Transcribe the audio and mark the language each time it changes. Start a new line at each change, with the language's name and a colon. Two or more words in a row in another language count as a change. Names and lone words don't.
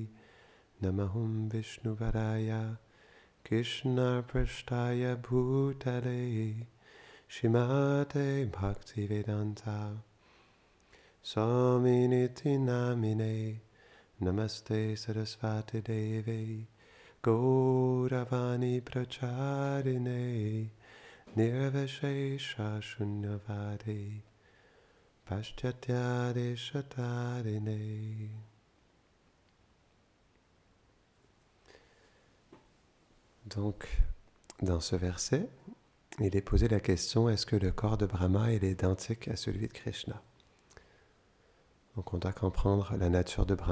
Sanskrit: Namahum Vishnuvaraya, Krishna Prashtaya Bhutale, Shrimate Bhaktivedanta, Swaminiti Namine. Namaste Sarasvati Devi Gauravani Pracharine Nirvashesha Shunyavadi Paschatya Shatarine.
French: Donc, dans ce verset, il est posé la question, est-ce que le corps de Brahma est identique à celui de Krishna? Donc on doit comprendre la nature de Brahma.